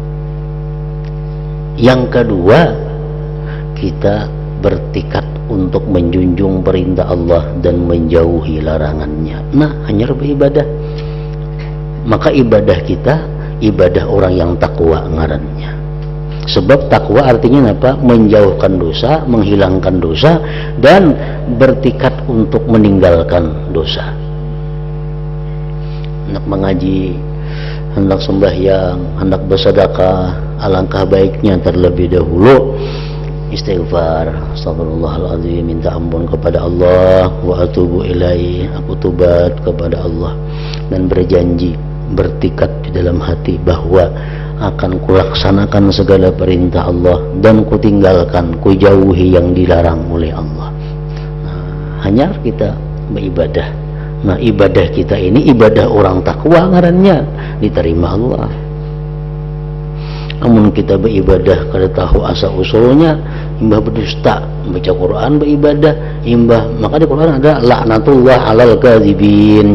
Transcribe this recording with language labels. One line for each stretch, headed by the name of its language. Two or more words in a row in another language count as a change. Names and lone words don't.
Indonesian: Yang kedua, kita bertekad untuk menjunjung perintah Allah dan menjauhi larangannya. Nah, hanya beribadah. Maka ibadah kita ibadah orang yang takwa ngarannya. Sebab takwa artinya apa? Menjauhkan dosa, menghilangkan dosa, dan bertekad untuk meninggalkan dosa. Hendak mengaji, hendak sembahyang, hendak bersedekah, alangkah baiknya terlebih dahulu istighfar, astagfirullahaladzim, minta ampun kepada Allah,
Arabic: وأتوب إليه,
Indonesian: aku tobat kepada Allah, dan berjanji, bertekad di dalam hati bahwa akan kulaksanakan segala perintah Allah dan kutinggalkan, kujauhi yang dilarang oleh Allah. Nah, hanya kita beribadah. Nah, ibadah kita ini ibadah orang takwa ngarannya, diterima Allah. Namun kita beribadah kada tahu asal usulnya, imbah berdusta, baca Quran beribadah, imbah, maka di Quran ada
Arabic: لعنة الله على الكاذبين.